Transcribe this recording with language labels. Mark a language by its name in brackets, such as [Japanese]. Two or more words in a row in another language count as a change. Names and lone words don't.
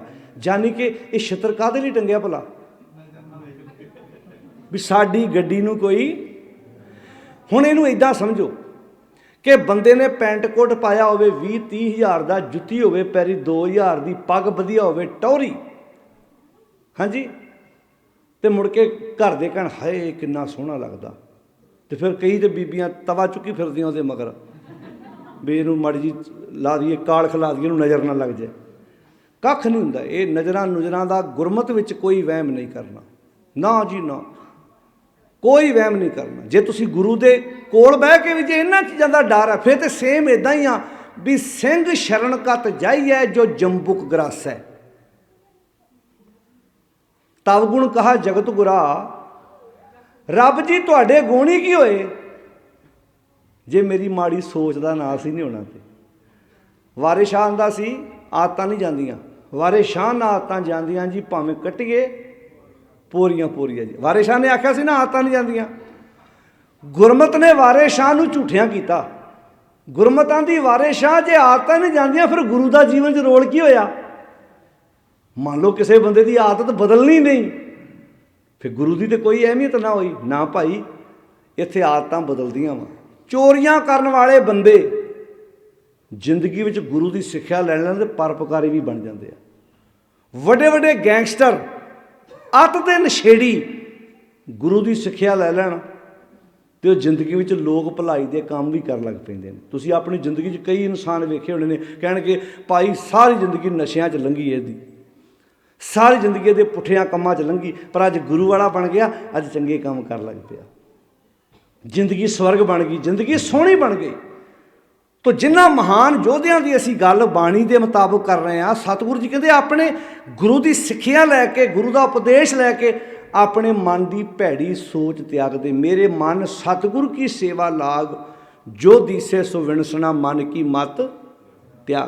[Punjabi] ਜਾਣੀ ਕਿ ਇਹ ਛਿੱਤਰ ਕਾਹਦੇ ਲਈ ਟੰਗਿਆ ਭਲਾ? ਭਈ ਸਾਡੀ ਗੱਡੀ ਨੂੰ ਕੋਈ, ਹੁਣ ਇਹਨੂੰ ਇੱਦਾਂ ਸਮਝੋ ਕਿ ਬੰਦੇ ਨੇ ਪੈਂਟ ਕੋਟ ਪਾਇਆ ਹੋਵੇ 20-30 ਹਜ਼ਾਰ ਕਾ, ਜੁੱਤੀ ਹੋਵੇ ਪੈਰੀਂ 2,000 ਕੀ, ਪੱਗ ਵਧੀਆ ਹੋਵੇ ਟੌਹਰੀ, ਹਾਂ ਜੀ, ਤੋ ਮੁੜ ਕੇ ਘਰ ਦੇ ਕਹਿਣ ਹਾਏ ਕਿੰਨਾ ਸੋਹਣਾ ਲੱਗਦਾ, ਤੋ ਫਿਰ ਕਈ ਤੋ ਬੀਬੀਆਂ ਤਵਾ ਚੁੱਕੀ ਫਿਰਦੀਆਂ ਉਹਦੇ ਮਗਰ ਭਈ ਇਹਨੂੰ ਮਾੜੀ ਜਿਹੀ ਲਾ ਦਈਏ, ਕਾਲਖ ਲਾ ਦਈਏ, ਇਹਨੂੰ ਨਜ਼ਰ ਨਾ ਲੱਗ ਜਾਏ। ਕੱਖ ਨਹੀਂ ਹੁੰਦਾ, ਇਹ ਨਜ਼ਰਾਂ ਨੁਜ਼ਰਾਂ ਦਾ ਗੁਰਮਤ ਵਿਚ ਕੋਈ ਵਹਿਮ ਨਹੀਂ ਕਰਨਾ, ਨਾ ਜੀ ਨਾ, ਕੋਈ ਵਹਿਮ ਨਹੀਂ ਕਰਨਾ। ਜੇ ਤੁਸੀ ਗੁਰੂ ਦੇ ਕੋਲ ਬਹਿ ਕੇ ਭੀ ਜੇ ਇਨ੍ਹਾਂ ਚੀਜ਼ਾਂ ਦਾ ਡਰ ਹੈ, ਫਿਰ ਤੋ ਸੇਮ ਇੱਦਾਂ ਹੀ ਆ ਭਈ ਸਿੰਘ ਸਰਣਿ ਕਤ ਜਾਈਐ ਜਉ ਜੰਬੁਕੁ ਗ੍ਰਾਸੈ, ਤਬ ਗੁਣ ਕਹਾ ਜਗਤ ਗੁਰਾ, ਰੱਬ ਜੀ ਤੁਹਾਡੇ ਗੁਣ ਹੀ ਕੀ ਹੋਏ ਜੇ ਮੇਰੀ ਮਾੜੀ ਸੋਚ ਦਾ ਨਾਸ਼ ਹੀ ਨਹੀਂ ਹੋਣਾ। ਤੋ ਵਾਰਿਸ ਸ਼ਾਹ ਆਂਹਦਾ ਸੀ ਆਦਤਾਂ ਨਹੀਂ ਜਾਂਦੀਆਂ, ਵਾਰਿਸ ਸ਼ਾਹ ਨਾ ਆਦਤਾਂ ਜਾਂਦੀਆਂ ਜੀ ਭਾਵੇਂ ਕੱਟੀਏ ਪੋਰੀਆਂ ਪੋਰੀਆਂ ਜੀ। ਵਾਰਿਸ ਸ਼ਾਹ ਨੇ ਆਖਿਆ ਸੀ ਨਾ ਆਦਤਾਂ ਨਹੀਂ ਜਾਂਦੀਆਂ, ਗੁਰਮਤ ਨੇ ਵਾਰਿਸ ਸ਼ਾਹ ਨੂੰ ਝੂਠਿਆਂ ਕੀਤਾ। ਗੁਰਮਤ ਆਂਹਦੀ ਵਾਰਿਸ ਸ਼ਾਹ ਜੇ ਆਦਤਾਂ ਨਹੀਂ ਜਾਂਦੀਆਂ ਫਿਰ ਗੁਰੂ ਕਾ ਜੀਵਨ ਚ ਰੋਲ ਕੀ ਹੋਇਆ? ਮੰਨ ਲੋ ਕਿਸੀ ਬੰਦੇ ਕੀ ਆਦਤ ਬਦਲਣੀ ਨਹੀਂ, ਫਿਰ ਗੁਰੂ ਕੀ ਤੋ ਕੋਈ ਅਹਿਮੀਅਤ ਨਾ ਹੋਈ ਨਾ ਭਾਈ, ਇੱਥੇ ਆਦਤਾਂ ਬਦਲਦੀਆਂ ਵਾ। ਚੋਰੀਆਂ ਕਰਨ ਵਾਲੇ ਬੰਦੇ ਜ਼ਿੰਦਗੀ ਵਿਚ ਗੁਰੂ ਕੀ ਸਿੱਖਿਆ ਲੈ ਲੈਣ ਤੇ ਪਰੋਪਕਾਰੀ ਭੀ [Hindi] बन जाते हैं। [Punjabi] ਵੱਡੇ ਵੱਡੇ ਗੈਂਗਸਟਰ ਅਤੇ ਦੇ ਨਸ਼ੇੜੀ ਗੁਰੂ ਕੀ ਸਿੱਖਿਆ ਲੈ ਲੈਣ ਤੋ ਜ਼ਿੰਦਗੀ ਵਿਚ ਲੋਕ ਭਲਾਈ ਦੇ ਕੰਮ ਭੀ ਕਰ ਲੱਗ ਪੈਂਦੇ ਨੇ। ਤੁਸੀਂ ਆਪਣੀ ਜ਼ਿੰਦਗੀ ਚ ਕਈ ਇਨਸਾਨ ਵੇਖੇ ਹੋਣੇ ਨੇ ਕਹਿਣਗੇ ਭਾਈ ਸਾਰੀ ਜ਼ਿੰਦਗੀ ਨਸ਼ਿਆਂ ਚ ਲੰਘੀ ਇਹਦੀ, ਸਾਰੀ ਜ਼ਿੰਦਗੀ ਦੇ ਪੁੱਠਿਆਂ ਕੰਮਾਂ ਚ ਲੰਘੀ, ਪਰ ਅੱਜ ਗੁਰੂ ਵਾਲਾ ਬਣ ਗਿਆ, ਅੱਜ ਚੰਗੇ ਕੰਮ ਕਰ ਲੱਗ ਪਿਆ। ਜ਼ਿੰਦਗੀ ਸਵਰਗ ਬਣ ਗਈ, ਜ਼ਿੰਦਗੀ ਸੋਹਣੀ ਬਣ ਗਈ। ਤੋ ਜਿਨ੍ਹਾਂ ਮਹਾਨ ਯੋਧਿਆਂ ਦੀ ਅਸੀਂ ਗੱਲ ਬਾਣੀ ਦੇ ਮੁਤਾਬਕ ਕਰ ਰਹੇ ਹਾਂ, ਸਤਿਗੁਰੂ ਜੀ ਕਹਿੰਦੇ ਆਪਣੇ ਗੁਰੂ ਦੀ ਸਿੱਖਿਆ ਲੈ ਕੇ, ਗੁਰੂ ਦਾ ਉਪਦੇਸ਼ ਲੈ ਕੇ ਆਪਣੇ ਮਨ ਦੀ ਭੈੜੀ ਸੋਚ ਤਿਆਗਦੇ। ਮੇਰੇ ਮਨ ਸਤਿਗੁਰੂ ਕੀ ਸੇਵਾ ਲਾਗ, ਜੋ ਦੀਸੇ ਸੋ ਵਿਣਸਣਾ ਮਨ ਕੀ ਮਤ ਤਿਆਗ।